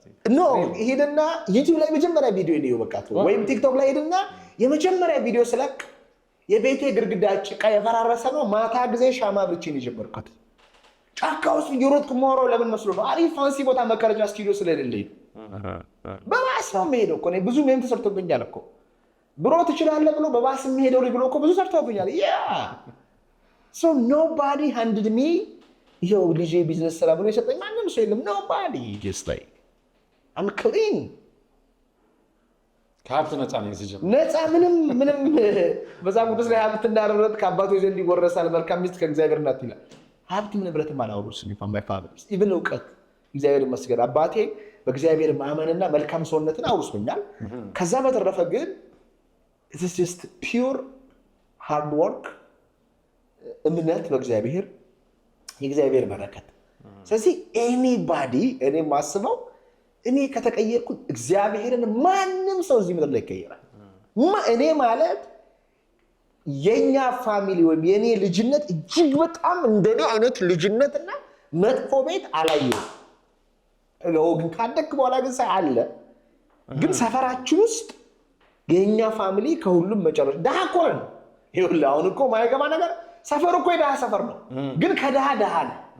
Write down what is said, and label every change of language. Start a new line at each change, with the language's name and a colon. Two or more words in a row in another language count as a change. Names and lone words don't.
Amharic: ሄድና ዩቲዩብ ላይ መጀመሪያ ቪዲዮ ነው በቃ ወይም ቲክቶክ ላይ ሄድና የመጀመሪያ ቪዲዮ ስለቅ የቤቴ ግድግዳ ጭቃ የፈራረሰ ነው። ማታ ጊዜ ሻማ ብቻዬን የጀመርኩት ጫካ ውስጥ እየሮጥኩ የማወራው ለምን መስሎ ነው? አሪፍ ፋንሲ ቦታ መከረጃ ስቱዲዮ ስለሌለኝ በባስ ነው የምሄደው እኮ ብዙ ሜም ተሰርቶብኛል እኮ ብሮ ትችላለህ ብሎ በባስ የሚሄደው ብሎ እኮ ብዙ ሰርቶብኛል።
English: so nobody handed me
Amharic: ይኸው ልጄ ቢዝነስ ስራ ብሎ የሰጠኝ ማንም ሰው የለም።
English: nobody just like I'm clean
Amharic: ከሀብት ነፃ ነኝ ሲጀምር ነፃ ምንም በዛም ቅዱስ ላይ ሀብት እንዳረረት ከአባቶች ዘንድ ይወረሳል፣ መልካም ሚስት ከእግዚአብሔር ናት ይላል። ሀብት ንብረትም አላወሩስም
English: from my father even
Amharic: እውቀት እግዚአብሔር ይመስገን አባቴ በእግዚአብሔር ማመንና መልካም ሰውነትን አውርሶኛል። ከዛ በተረፈ ግን
English: it is just pure hard work
Amharic: እምነት በእግዚአብሔር የእግዚአብሔር በረከት። ስለዚህ anybody እኔ ማስበው እኔ ከተቀየርኩ እግዚአብሔርን ማንም ሰው እዚህ ምድር ላይ ይቀየራል። እኔ ማለት የኛ ፋሚሊ ወይም የኔ ልጅነት እጅግ በጣም እንደኔ አይነት ልጅነትና መጥፎ ቤት አላየሁም። ግን ካደግክ በኋላ ግን ሳይ አለ። ግን ሰፈራችን ውስጥ የኛ ፋሚሊ ከሁሉም መጨረሻ ደሃ እኮ ነን። ይኸውልህ አሁን እኮ ማይገባ ነገር ሰፈሩ እኮ የደሃ ሰፈር ነው፣ ግን ከደሃ ነህ።